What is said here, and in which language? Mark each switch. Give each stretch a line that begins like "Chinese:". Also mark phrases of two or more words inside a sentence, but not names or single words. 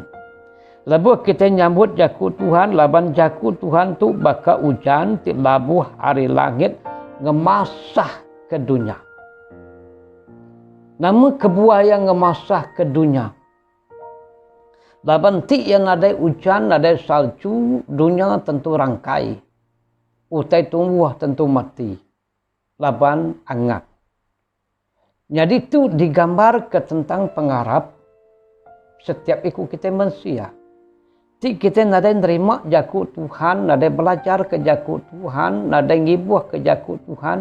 Iban: Lebuh kita nyambut jaku Tuhan, laban jaku Tuhan tu baka hujan ti labuh hari langit ngemasah ke dunia. Nama kebuah yang ngemasah ke dunia. Laban ti yang ada hujan, ada salju, dunia tentu rangkai. Utai tumbuh tentu mati. Laban angak. Jadi itu digambar ke tentang pengharap setiap ikut kita manusia. Ti kita nada nerima jaku Tuhan, nada belajar ke jaku Tuhan, nada ngibuh ke jaku Tuhan.